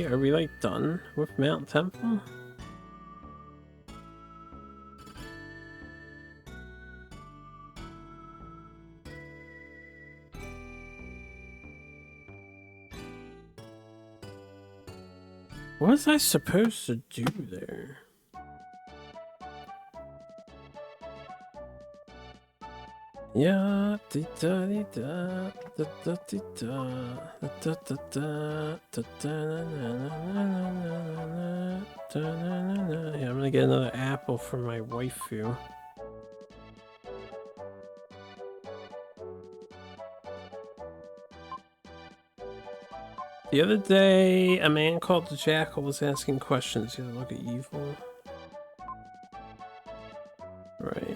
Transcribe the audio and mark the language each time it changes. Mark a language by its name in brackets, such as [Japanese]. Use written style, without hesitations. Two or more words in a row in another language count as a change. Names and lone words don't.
[English] Are we like done with Mount Temple? What was I supposed to do there? Yeah, dee da dee da da da dee da da da da da da na. Yeah, I'm gonna get another apple for my waifu. The other day, a man called the Jackal was asking questions. You look at evil. Right.